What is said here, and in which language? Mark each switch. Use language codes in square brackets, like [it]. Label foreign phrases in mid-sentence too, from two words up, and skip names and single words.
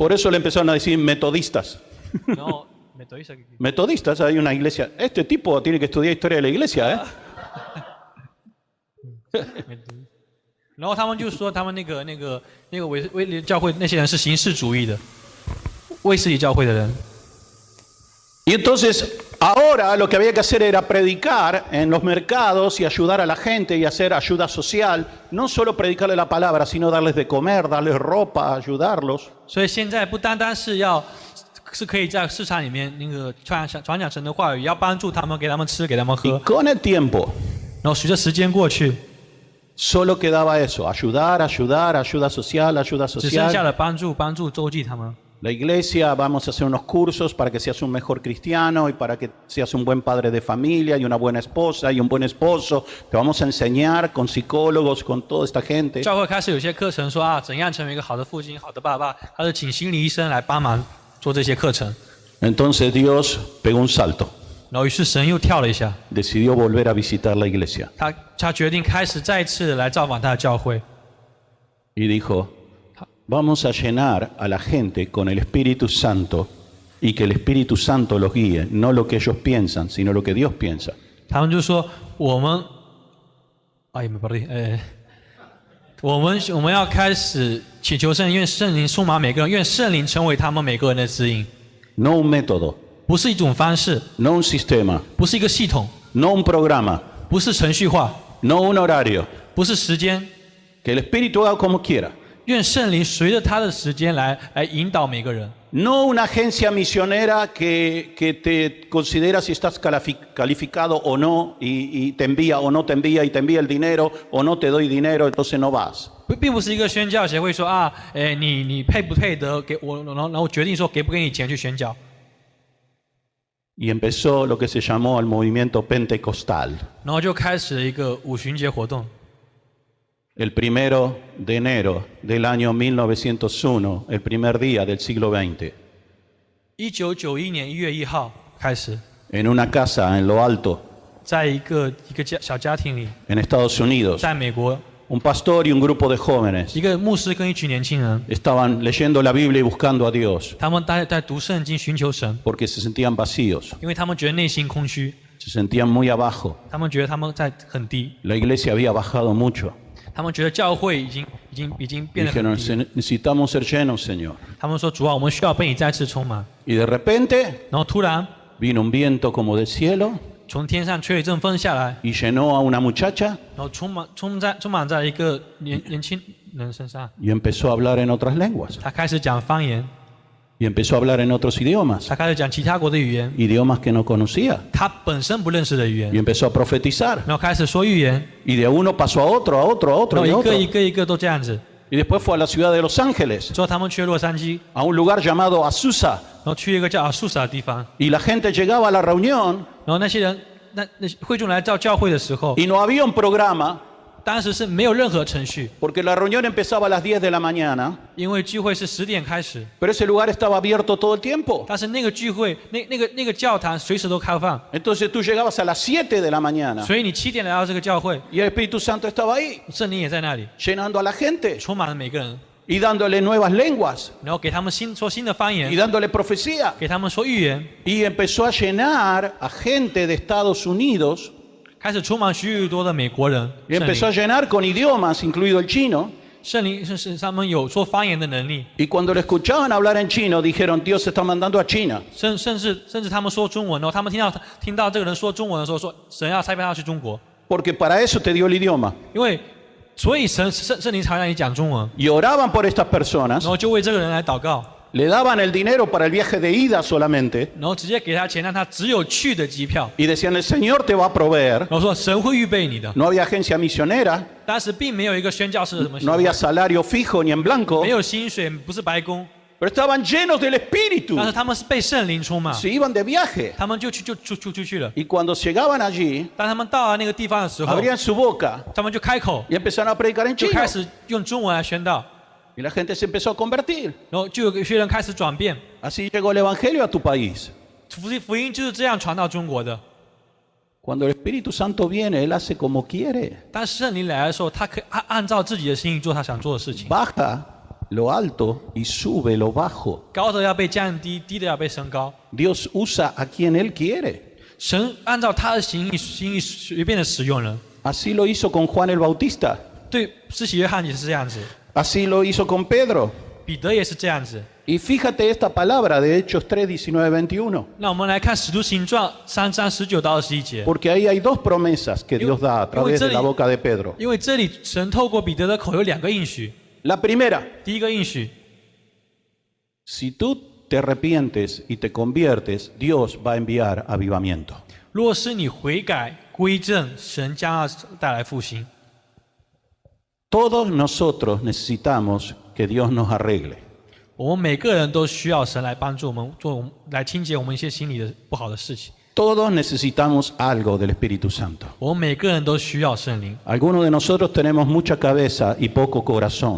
[es] Por eso le empezaron a decir metodistas. [zh] 然后没得意思， [es] Metodistas, hay una iglesia. Este tipo tiene que estudiar historia de la iglesia, ¿eh? [zh] 然后他们就说他们那个威廉教会那些人是形式主义的，卫斯理教会的人。 [es] Y entonces, ahora lo que había que hacer era predicar en los mercados y ayudar a la gente y hacer ayuda social. No solo predicarle la palabra, sino darles de comer, darles ropa, ayudarlos. [zh] 所以现在不单单是可以在市场里面那个传讲神的话语，要帮助他们，给他们吃，给他们 [es] Y [zh] 喝。 [es] con el tiempo, [zh] 然后随着时间过去， [es] solo quedaba eso, ayudar, ayuda social, ayuda [zh] 只剩下 [es] social. [zh] 了帮助周济他们。 [es] La iglesia, vamos a hacer unos cursos para que seas un mejor cristiano y para que seas un buen padre de familia y una buena esposa y un buen esposo. Te vamos a enseñar con psicólogos, con toda esta gente. [zh] 教会开始有些课程说啊，怎样成为一个好的父亲、好的爸爸，他就请心理医生来帮忙做这些课程。 [es] Entonces Dios pegó un salto, [zh] 然后于是神又跳了一下， [es] decidió volver a visitar la iglesia [zh] 他决定开始再次来造访他的教会。 [es] y dijo, vamos a llenar a la gente con el Espíritu Santo y que el Espíritu Santo los guíe, no lo que ellos piensan, sino lo que Dios piensa. [zh] 他们就说我们，哎，没 perdí， 我们要开始祈求圣灵，愿圣灵充满每个人，愿圣灵成为他们每个人的指引， [es] No un método, [zh] 不是一种方式， [es] no un sistema, [zh] 不是一个系统， [es] no un programa, [zh] 不是程序化， [es] no un horario. [zh] 不是时间。 [es] Que el Espíritu haga como quiera. [zh] 愿圣灵随着他的时间来引导每个人， [es] No una agencia misionera que te considera si estás calificado o no y te envía o no te envía y te envía el dinero o no te doy dinero, entonces no vas. [zh] 并不是一个宣教协会说啊，你配不配得给我，然后决定说给不给你钱去宣教。 [es] Y empezó lo que se llamó el movimiento pentecostal. [zh] 然后就开始了一个五旬节活动。 [es] El 1 de enero del año 1901, el primer día del siglo XX, [zh] 1991 年1月1号开始， [es] en una casa en lo alto, [zh] 在一个小家庭里， [es] en Estados Unidos, [zh] 在美国， [es] un pastor y un grupo de jóvenes [zh] 一个牧师跟一群年轻人， [es] estaban leyendo la Biblia y buscando a Dios [zh] 他们在读圣经，寻求神， [es] porque se sentían vacíos, [zh] 因为他们觉得内心空虚， [es] se sentían muy abajo. [zh] 他们觉得他们在很低， [es] La iglesia había bajado mucho. [zh] 他们觉得教会已经变得很 [es] Dijeron, [zh] 低。 [es] necesitamos ser llenos, Señor. [zh] 他们说主啊，我们需要被你再次充满。 [es] Y de repente [zh] 然后突然 [es] vino un viento como del cielo [zh] 从天上吹了一阵风下来， [es] y llenó a una muchacha [zh] 然后充满在一个年轻人身上， [es] y empezó a hablar en otras lenguas. [zh] 他开始讲方言， [es] Y empezó a hablar en otros idiomas, [zh] 他开始讲其他国的语言， [es] idiomas que no conocía. [zh] 他本身不认识的语言 [es] Y，empezó a profetizar. [zh] 然后开始说预言， [es] Y de uno pasó a otro, a otro, a [zh] 然 [es] otro [zh] 后 [es] y a [zh] 一 [es] otro. [zh] 个一个一个都这样子。 [es] Y después fue a la ciudad de Los Ángeles, [zh] 之后他们去了洛杉矶， [es] a un lugar llamado Azusa. [zh] 然后去一个叫阿素萨的地方， [es] Y la gente llegaba a la reunión [zh] 然后那些人那会众来到教会的时候， [es] y no había un programa [zh] 当时是没有任何程序， [es] porque la reunión empezaba a las 10 de la mañana, [zh] 因为聚会是10点开始， [es] pero ese lugar estaba abierto todo el tiempo. [zh] 但是那个聚会那个教堂随时都开放， [es] Entonces tú llegabas a las 7 de la mañana [zh] 所以你7点来到这个教会， [es] y el Espíritu Santo estaba ahí, [zh] 圣灵也在那里， [es] llenando a la gente [zh] 充满了每个人， [es] y dándole nuevas lenguas [zh] 然后给他们说新的方 [es] y [zh] 言， [es] dándole profecía. [zh] 给他们说预言， [es] Y empezó a llenar a gente de Estados Unidos [zh] 开始充满许多的美国人。 [es] y empezó a llenar con idiomas, incluido el chino. [zh] 圣灵是他们有说方言的能力， [es] Y cuando le escuchaban hablar en chino, dijeron, Dios se está mandando a China. [zh] 甚至他们说中文哦，他们听到这个人说中文的时候，说神要差派他去中国， [es] Porque para eso te dio el idioma. [zh] 因为所以圣灵才让你讲中文， [es] Y oraban por estas [zh] 然 [es] personas, [zh] 后就为这个人来祷告， [es] le daban el dinero para el viaje de ida solamente [zh] 然后直接给他钱，让他只有去的机票， [es] y decían, el Señor te va a proveer. [zh] 然后说神会预备你的。 [es] No había agencia misionera, [zh] 当时并没有一个宣教士的什么， [es] no había salario fijo ni en blanco, [zh] 没有薪水，不是白工， [es] pero estaban llenos del Espíritu. [zh] 但是他们是被圣灵充满， [es] Se iban de viaje. [zh] 他们就去了。 [es] Y cuando llegaban allí, [zh] 当他们到了那个地方的时候， [es] abrían su boca [zh] 他们就开口， [es] y empezaron a predicar en [zh] 就 [es] chino. [zh] 开始用中文来宣道， [es] Y la gente se empezó a convertir. [zh] 然后就有一些人开始转变。 [es] Así llegó el Evangelio a tu país. [zh] 福音就是这样传到中国的。 [es] Cuando el Espíritu Santo viene, Él hace como quiere. [zh] 当圣灵来的时候，他可以按照自己的心意做他想做的事情。 [es] Baja lo alto y sube lo bajo. [zh] 高的要被降低，低的要被升高。 [es] Dios usa a quien Él quiere. [zh] 神按照他的心意随便的使用人。 [es] Así lo hizo con Juan el Bautista. [zh] 对，施洗约翰也是这样子， [es] Así lo hizo con Pedro. [zh] 彼得也是这样子。 [es] Y fíjate esta palabra de Hechos 3, 19, 21. [zh] 那我们来看《使徒行传》3章19到21节， [es] Porque ahí hay dos promesas que Dios da a través de la boca de Pedro. [zh] 因为这里神透过彼得的口有2个应许。 [es] La primera, [zh] 第一个应许， [es] si tú te arrepientes y te conviertes, Dios va a enviar avivamiento. [zh] 若是你悔改归正，神将要带来复兴。 [es] Todos nosotros necesitamos que Dios nos arregle. [zh] 我们每个人都需要神来帮助我们来清洁我们一些心里的不好的事情。 [es] Todos necesitamos algo del Espíritu Santo. [zh] 我们每个人都需要圣灵。 [es] Algunos de nosotros tenemos mucha cabeza y poco corazón.